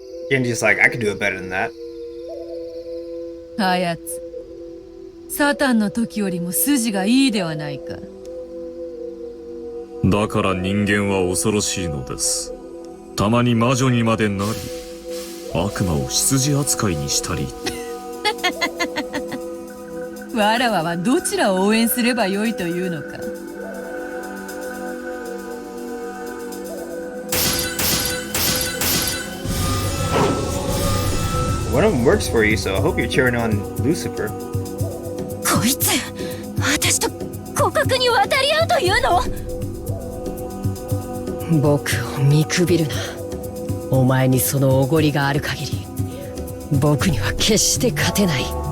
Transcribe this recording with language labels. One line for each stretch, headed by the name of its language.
English: Genji's like, I could do it better than that.
Japanese: あやつ、サタンの時よりも筋がいいではないか。だから人間は恐ろしいのです。たまに魔女にまでなり、悪魔を羊扱いにしたり。わらわはどちらを応援すればよいというのか。
English: One of them works for you, so I hope you're cheering on Lucifer.
Japanese: こいつ、私と互角に渡り合うというの？僕を見くびるな。お前にそのおごりがある限り、僕には決して勝てない。